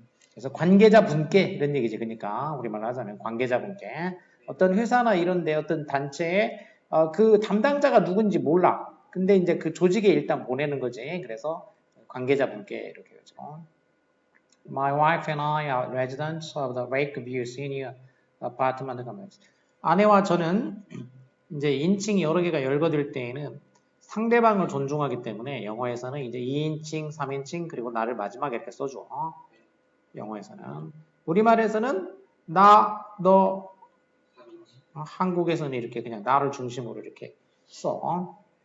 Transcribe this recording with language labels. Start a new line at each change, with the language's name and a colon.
Korean: 그래서 관계자분께 이런 얘기지. 그러니까 우리말로 하자면 관계자분께 어떤 회사나 이런데 어떤 단체에 그 담당자가 누군지 몰라. 근데 이제 그 조직에 일단 보내는 거지. 그래서 관계자분께 이렇게 하죠.
English: My wife and I are residents of the Lakeview Senior Apartment Complex.
Korean: 아내와 저는 이제 인칭이 여러 개가 열거될 때에는 상대방을 존중하기 때문에 영어에서는 이제 2인칭, 3인칭 그리고 나를 마지막에 이렇게 써줘. 영어에서는. 우리말에서는 나, 너, 한국에서는 이렇게 그냥 나를 중심으로 이렇게 써.